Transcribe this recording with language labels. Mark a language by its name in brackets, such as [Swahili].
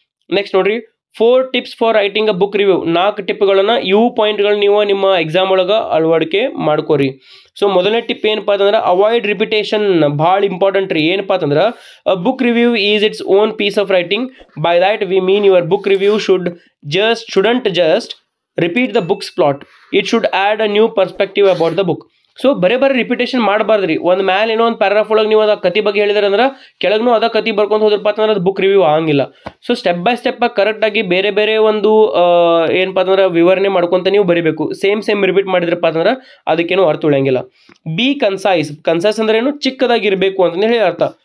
[Kannada] Next ನೋಡ್ರಿ, [English] 4 tips for writing a book review. [Kannada] 4 ಟಿಪ್ಗಳನ್ನು ಇವು ಪಾಯಿಂಟ್ಗಳು ನೀವು ನಿಮ್ಮ ಎಕ್ಸಾಮ್ ಒಳಗೆ ಅಳವಡಿಕೆ ಮಾಡ್ಕೋರಿ. ಸೊ ಮೊದಲನೇ ಟಿಪ್ ಏನಪ್ಪ ಅಂತಂದ್ರೆ ಅವಾಯ್ಡ್ ರಿಪಿಟೇಷನ್. ಭಾಳ ಇಂಪಾರ್ಟೆಂಟ್ ರೀ. ಏನಪ್ಪ ಅಂತಂದ್ರೆ [English] A book review is it's own piece of writing. By that we mean your book review shouldn't just repeat the book's plot. It should add a new perspective about the book. [Kannada] So ಬರೀ repetition ಮಾಡಬಾರ್ದು ರೀ. ಒಂದು ಮ್ಯಾಲೆ ಏನೋ ಒಂದು paragraph ಒಳಗೆ ನೀವು ಅದ ಕತಿ ಬಗ್ಗೆ ಹೇಳಿದ್ರೆ ಅಂದ್ರೆ ಕೆಳಗೂ ಅದ ಕತಿ ಬರ್ಕೊಂಡು ಹೋದ್ರಪ್ಪ ಅಂತಂದ್ರೆ ಅದು ಬುಕ್ ರಿವ್ಯೂ ಆಗಂಗಿಲ್ಲ. ಸೊ ಸ್ಟೆಪ್ ಬೈ ಸ್ಟೆಪ್ ಕರೆಕ್ಟಾಗಿ ಬೇರೆ ಬೇರೆ ಒಂದು ಏನಪ್ಪ ಅಂತಂದ್ರೆ ವಿವರಣೆ ಮಾಡ್ಕೊತ ನೀವು ಬರೀಬೇಕು. ಸೇಮ್ ರಿಪೀಟ್ ಮಾಡಿದ್ರಪ್ಪ ಅಂತಂದ್ರೆ ಅದಕ್ಕೇನು ಅರ್ಥ ಉಳಿಯಂಗಿಲ್ಲ. ಬಿ ಕನ್ಸೈಸ್ ಅಂದ್ರೆ ಏನು, ಚಿಕ್ಕದಾಗಿರಬೇಕು ಅಂತಂದು ಹೇಳಿ ಅರ್ಥ.